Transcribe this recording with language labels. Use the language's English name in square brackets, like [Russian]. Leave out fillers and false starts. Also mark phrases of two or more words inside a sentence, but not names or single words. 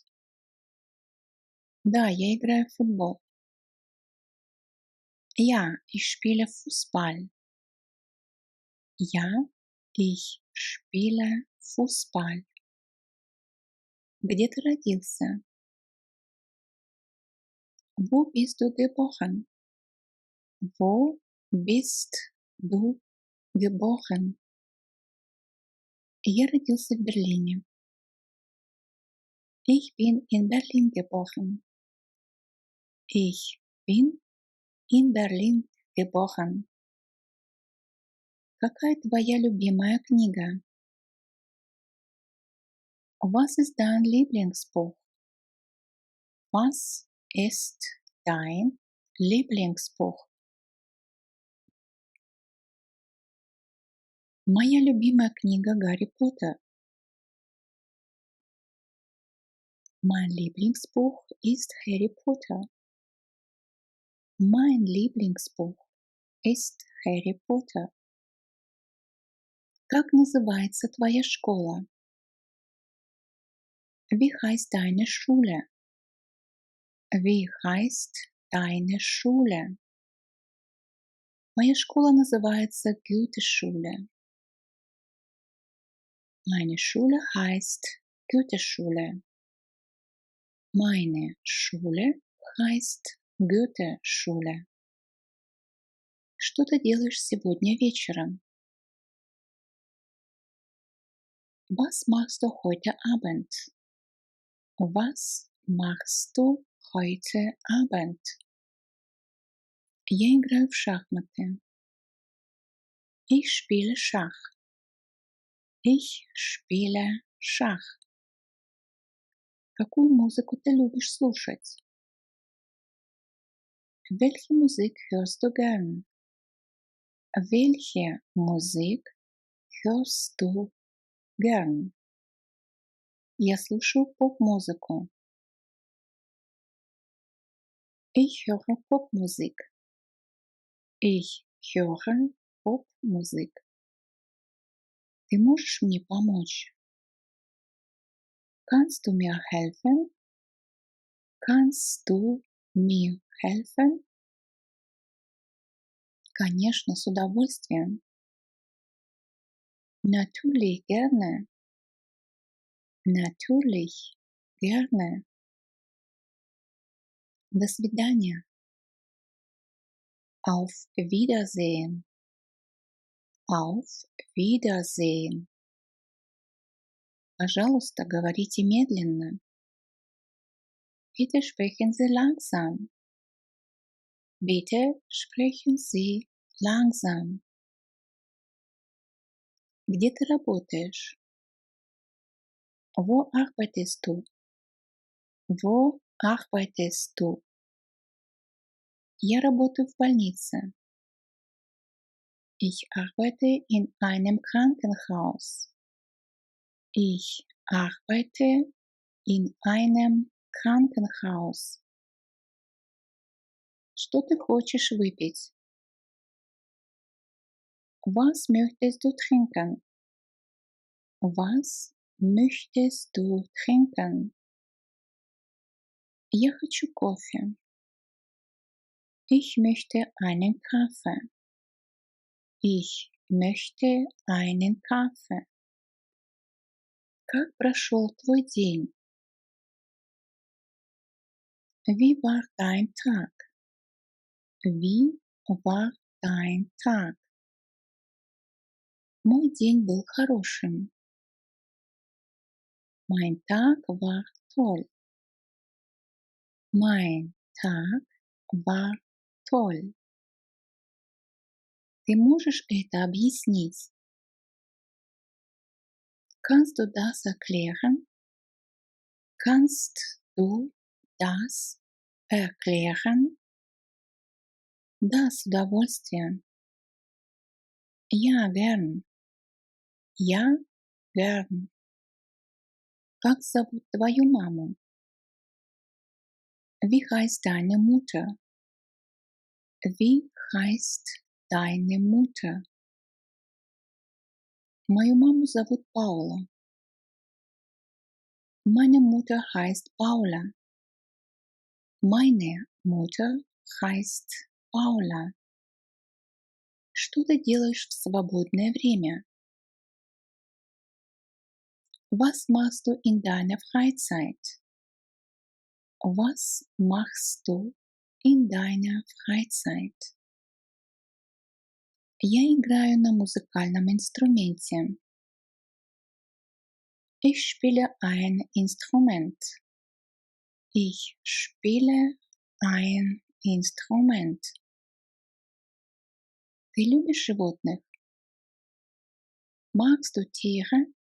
[Russian] Да, я играю в футбол. [German] Ja, ich spiele Fußball. Ja, ich spiele Fußball. [Russian] Где ты родился? [German] Wo bist du geboren? Wo bist du geboren? [Russian] Я родился в Берлине. [German] Ich bin in Berlin geboren. Ich bin in Berlin geboren. [Russian] Какая твоя любимая книга? [German] Was ist dein Lieblingsbuch? Was ist dein Lieblingsbuch? [Russian] Моя любимая книга Гарри Поттер. [German] Mein Lieblingsbuch ist Harry Potter. Mein Lieblingsbuch ist Harry Potter. [Russian] Как называется твоя школа? [German] Wie heißt deine Schule? Wie heißt deine Schule? [Russian] Моя школа называется Goethe-Schule. [German] Meine Schule heißt Goethe-Schule. Meine Schule heißt Goethe-Schule. [Russian] Что ты делаешь сегодня вечером? [German] Was machst du heute Abend? Was machst du heute Abend? [Russian] Я играю в шахматы. [German] Ich spiele Schach. Ich spiele Schach. [Russian] Какую музыку ты любишь слушать? [German] Welche Musik hörst du gern? Welche Musik hörst du gern? [Russian] Я слушаю поп-музыку. [German] Ich höre Popmusik. Ich höre Popmusik. [Russian] Ты можешь мне помочь? [German] Kannst du mir helfen? Kannst du mir helfen? [Russian] Конечно, с удовольствием. [German] Natürlich gerne. Natürlich gerne. [Russian] До свидания. [German] Auf Wiedersehen. Auf Wiedersehen. [Russian] Пожалуйста, говорите медленно. [German] Bitte sprechen Sie langsam. Bitte sprechen Sie langsam. [Russian] Где ты работаешь? [German] Wo arbeitest du? Wo arbeitest du? [Russian] Я работаю в больнице. [German] Ich arbeite in einem Krankenhaus. Ich arbeite in einem Krankenhaus. [Russian] Что ты хочешь выпить? [German] Was möchtest du trinken? Was möchtest du trinken? [Russian] Я хочу кофе. [German] Ich möchte einen Kaffee. Ich möchte einen Kaffee. [Russian] Как прошел твой день? [German] Wie war dein Tag? Wie war dein Tag? [Russian] Мой день был хорошим. [German] Mein Tag war toll. Mein Tag war toll. [Russian] Ты можешь это объяснить? [German] Kannst du das erklären? Kannst du das erklären? [Russian] Да, с удовольствием. [German] Ja, gern. Ja, gern. [Russian] Как зовут твою маму? [German] Wie heißt deine Mutter? Wie heißt deine Mutter? [Russian] Мою маму зовут Паула. [German] Meine Mutter heißt Paula. Meine Mutter heißt Paula. [Russian] Что ты делаешь в свободное время? [German] Was machst du in deiner Freizeit? Was machst du in deiner Freizeit? [Russian] Я играю на музыкальном инструменте. [German] Ich spiele ein Instrument. Ich spiele ein Instrument. [Russian] Ты любишь животных? [German] Magst du Tiere?